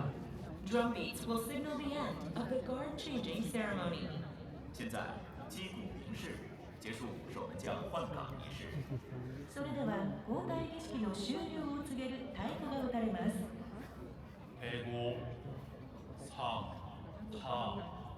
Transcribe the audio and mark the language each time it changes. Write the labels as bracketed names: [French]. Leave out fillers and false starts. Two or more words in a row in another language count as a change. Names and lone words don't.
[English] Drum beats will signal the end of the guard changing ceremony. [Chinese] 现在击鼓鸣示，结束守门将换岗仪式。 [Japanese] それでは交代儀式の終了を告げる太鼓が打たれます。 [Korean] 대고 3, 4.